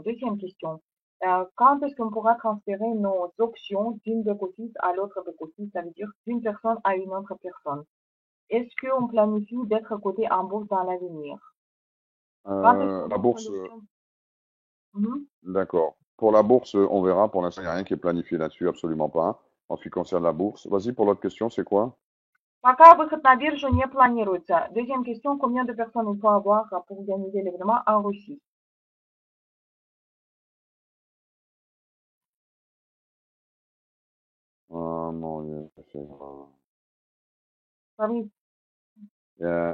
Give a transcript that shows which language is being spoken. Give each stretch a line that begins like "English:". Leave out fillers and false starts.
French: Deuxième question, quand est-ce qu'on pourra transférer nos options d'une back-office à l'autre back-office, ça veut dire d'une personne à une autre personne? Est-ce qu'on planifie d'être coté en bourse dans l'avenir? Quand est-ce qu'on La offre bourse, l'option? d'accord. Pour la bourse, on verra. Pour l'instant, il n'y a rien qui est planifié là-dessus, absolument pas. En ce qui concerne la bourse. Vas-y, pour l'autre question, c'est quoi?
Russian: Пока выход на биржу не планируется.
French: Deuxième question, combien de personnes il faut avoir pour organiser l'événement en Russie? Ah, mon Dieu. Fabrice,
English: Yeah,